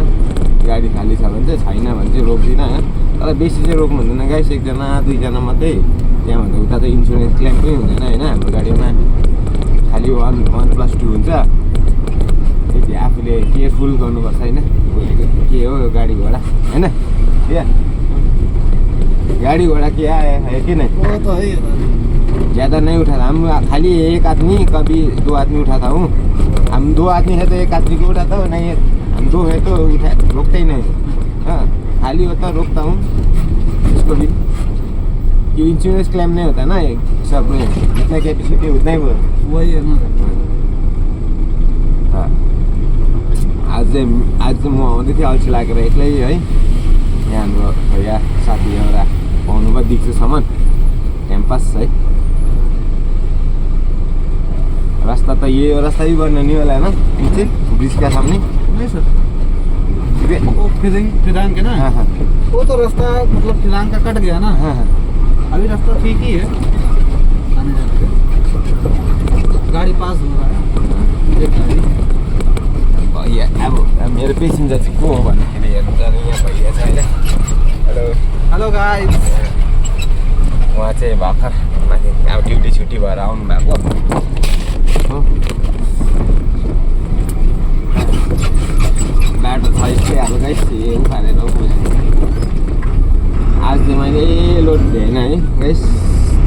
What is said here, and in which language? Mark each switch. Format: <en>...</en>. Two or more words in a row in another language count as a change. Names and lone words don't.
<ne>गाडी खाली छ भने चाहिँ छैन भने चाहिँ रोक्दिनँ होइन। तर बेसी चाहिँ रोक्नु हुँदैन गाइस, एकजना दुईजना मात्रै। त्यहाँभन्दा उता त इन्सुरेन्स क्लेम पनि हुँदैन होइन हाम्रो गाडीमा, खालि 1+2 हुन्छ। त्यति आफूले केयरफुल गर्नुपर्छ होइन। के हो गाडी घोडा होइन,</ne> <hi>गाड़ी घोड़ा क्या है कि नहीं? वो तो है ज़्यादा नहीं उठाता हम, खाली एक आदमी कभी 2 आदमी उठाता हूँ। हम 2 आदमी है तो एक आदमी को उठाता हूँ, नहीं हम 2 है तो रोकते ही नहीं। हाँ खाली होता रोकता हूँ इसको भी, कि इंश्योरेंस क्लेम नहीं होता ना सब में, जितना कैपेसिटी उतना ही वही है ना।</hi> <ne>हाँ आज म आउँदै थिएँ अल्छी लागेर एक्लै है। यहाँ हाम्रो भैया साथी एउटा पाउनुभयो दिक्छुसम्म क्याम्पस है।</ne> <hi>रास्ता तो ये रास्ता ही बनना नहीं वाला है ना नीचे ब्रिज के सामने? नहीं सर, वो फिरांग के ना। हाँ हाँ वो तो रास्ता मतलब फिरांग का कट गया ना। हाँ हाँ अभी रास्ता ठीक ही है आने जाने का, गाड़ी पास हो रहा है एक गाड़ी।</hi> <ne>भैया अब मेरो पेसेन्जर चाहिँ को हो भन्दाखेरि हेर्नु जाने यहाँ भैया छ होइन। हेलो</ne> <en>Hello guys,</en> <ne>उहाँ चाहिँ भर्खर माथि अब ड्युटी छुट्टी भएर आउनु भएको हो। बाटो छ यस्तै अब गाइस, उखालेर आज चाहिँ मैले लोड भएन है गाइस।</ne>